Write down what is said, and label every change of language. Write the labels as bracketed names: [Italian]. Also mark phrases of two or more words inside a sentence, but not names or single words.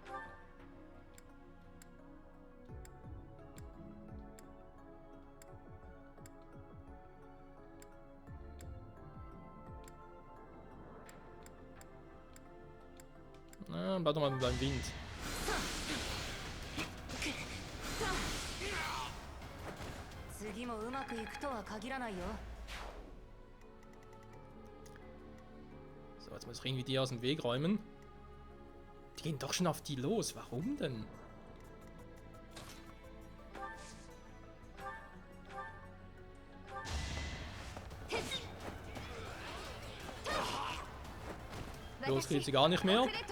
[German] Na, bleib doch mal beim Wind. [Japanese] 次もうまくいくとは限らないよ。 [German] Oder irgendwie die aus dem Weg räumen. Die gehen doch schon auf die los. Warum denn? Los geht sie gar nicht mehr.